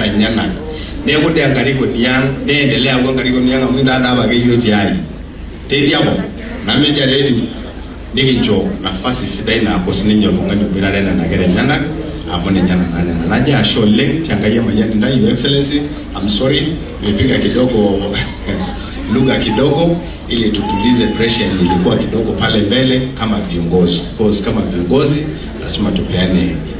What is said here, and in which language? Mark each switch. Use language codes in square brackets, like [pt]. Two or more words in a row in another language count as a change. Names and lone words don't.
[mas] enyenak neeku dee enkarikoni ang neendelea aaku enkarikoni ang amu ina dapa keyieu tiai tediapo namejeretu nikincho nafasi sidai naaku sininye oltung'ani oboitare nena kera enyenak amu ninye nena naje ashe oleng tiankai emayian ntai [en] your excellency I'm sorry [sw] nimepiga kidogo lugha kidogo ili tutulize pressure ilikuwa kidogo pale mbele kama viongozi, [mas] because [sw] kama viongozi lazima tupeane